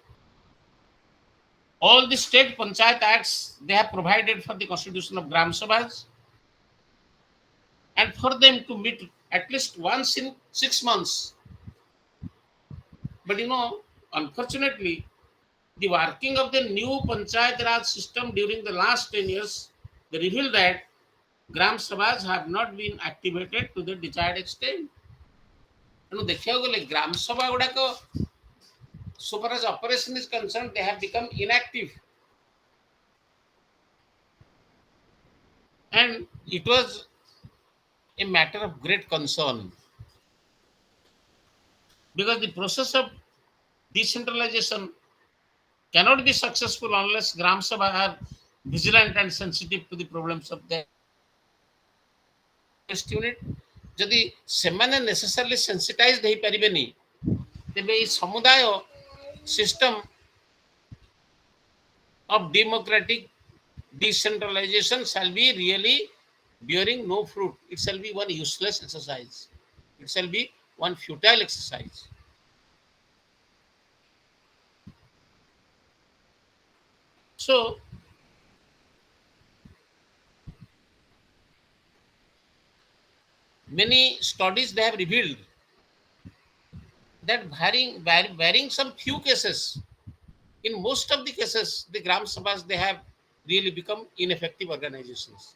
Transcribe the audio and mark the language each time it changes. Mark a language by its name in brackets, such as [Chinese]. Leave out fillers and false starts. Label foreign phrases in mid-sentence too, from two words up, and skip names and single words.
[English] All the state panchayat acts, they have provided for the constitution of Gram Sabhas and for them to meet at least once in 6 months. But unfortunately, the working of the new Panchayat Raj system during the last 10 years, they revealed that Gram Sabhas have not been activated to the desired extent. [Odia] ଦେଖିବାକୁ ଗଲେ ଗ୍ରାମ ସଭା ଗୁଡାକ [English] so far as operation is concerned, they have become inactive. And it was a matter of great concern, because the process of decentralization cannot be successful unless Gram Sabha are vigilant and sensitive to the problems of their unit. [Odia] ଯଦି ସେମାନେ [English] necessarily sensitized [Odia] ହେଇପାରିବେନି, ତେବେ এই ସମୁଦାୟ [English] system of democratic decentralization shall be really bearing no fruit. It shall be one useless exercise. It shall be one futile exercise. So, many studies they have revealed that barring some few cases, in most of the cases, the Gram Sabhas they have really become ineffective organizations.